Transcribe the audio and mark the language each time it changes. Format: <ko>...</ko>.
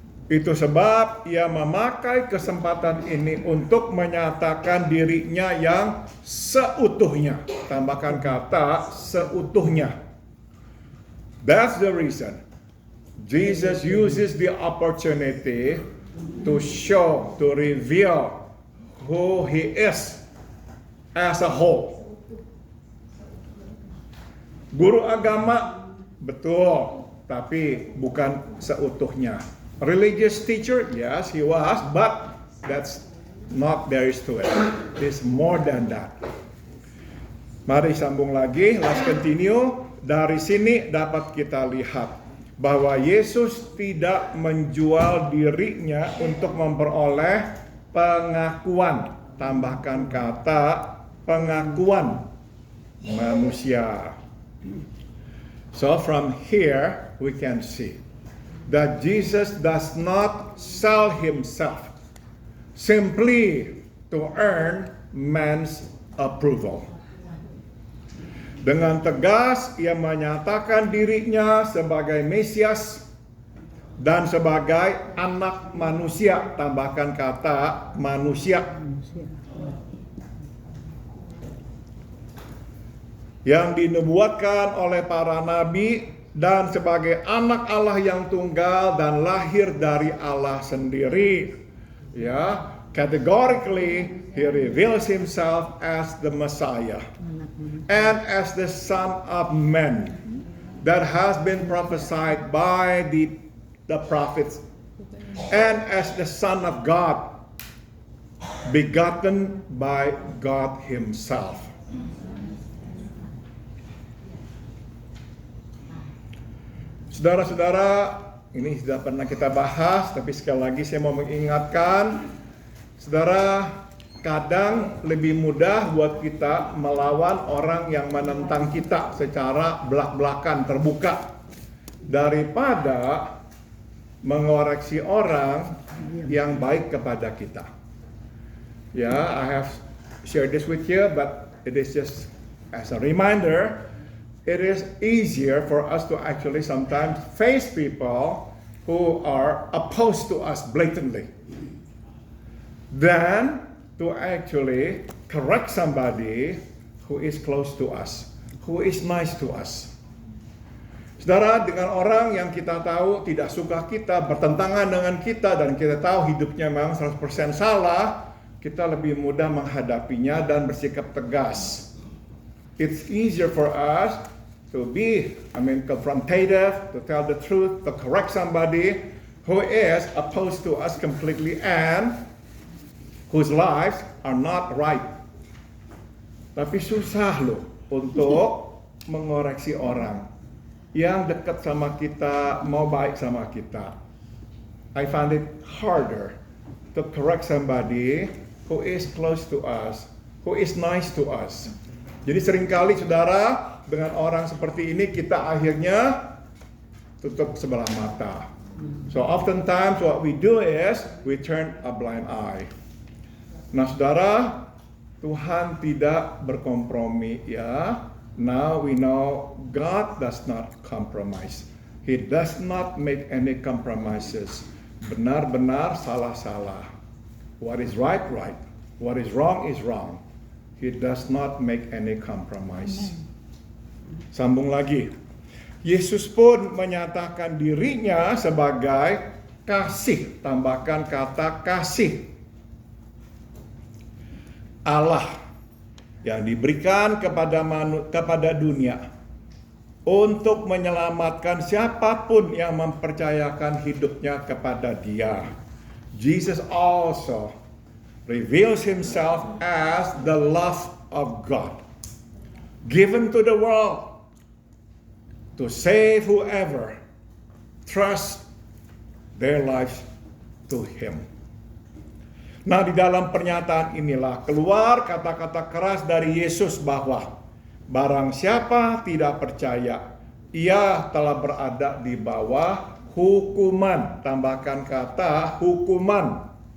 <id>Itu sebab ia memakai kesempatan ini untuk menyatakan dirinya yang seutuhnya. Tambahkan kata seutuhnya.</id> <en>That's the reason Jesus uses the opportunity to show, to reveal who he is as a whole.</en> <id>Guru agama, betul, tapi bukan seutuhnya.</id> <en>Religious teacher, yes, he was, but that's not there is to it. It's more than that.</en> <id>Mari sambung lagi,</id> <en>let's continue.</en> <id>Dari sini dapat kita lihat bahwa Yesus tidak menjual dirinya untuk memperoleh pengakuan. Tambahkan kata pengakuan manusia.</id> <en>So from here we can see that Jesus does not sell himself simply to earn man's approval.</en> <id>Dengan tegas ia menyatakan dirinya sebagai Mesias dan sebagai anak manusia. Tambahkan kata manusia. Yang dinubuatkan oleh para nabi dan sebagai anak Allah yang tunggal dan lahir dari Allah sendiri.</id> <en>Categorically he reveals himself as the Messiah and as the Son of Man that has been prophesied by the prophets, and as the Son of God, begotten by God himself.</en> <id>Saudara-saudara, ini sudah pernah kita bahas, tapi sekali lagi saya mau mengingatkan, Saudara, kadang lebih mudah buat kita melawan orang yang menentang kita secara belak-belakan terbuka daripada mengoreksi orang yang baik kepada kita.</id> <en>Ya, I have shared this with you, but it is just as a reminder. It is easier for us to actually sometimes face people who are opposed to us blatantly than to actually correct somebody who is close to us, who is nice to us.</en> <id>Saudara, dengan orang yang kita tahu tidak suka kita, bertentangan dengan kita, dan kita tahu hidupnya memang 100% salah, kita lebih mudah menghadapinya dan bersikap tegas.</id> <en>It's easier for us to be, confrontative, to tell the truth, to correct somebody who is opposed to us completely and whose lives are not right.</en> <id>Tapi susah loh untuk mengoreksi orang yang dekat sama kita, mau baik sama kita.</id> <en>I find it harder to correct somebody who is close to us, who is nice to us.</en> <id>Jadi seringkali saudara, dengan orang seperti ini kita akhirnya tutup sebelah mata.</id> <en>So oftentimes what we do is we turn a blind eye.</en> <id>Nah saudara, Tuhan tidak berkompromi ya.</id> <en>Now we know God does not compromise. He does not make any compromises.</en> <id>Benar-benar salah-salah.</id> <en>What is right, right. What is wrong is wrong. He does not make any compromise.</en> <id>Sambung lagi. Yesus pun menyatakan dirinya sebagai kasih. Tambahkan kata kasih. Allah yang diberikan kepada dunia untuk menyelamatkan siapapun yang mempercayakan hidupnya kepada Dia.</id> <en>Jesus also reveals himself as the love of God, given to the world to save whoever trusts their lives to Him.</en> <id>Nah, di dalam pernyataan inilah keluar kata-kata keras dari Yesus bahwa barang siapa tidak percaya, ia telah berada di bawah hukuman. Tambahkan kata hukuman.</id>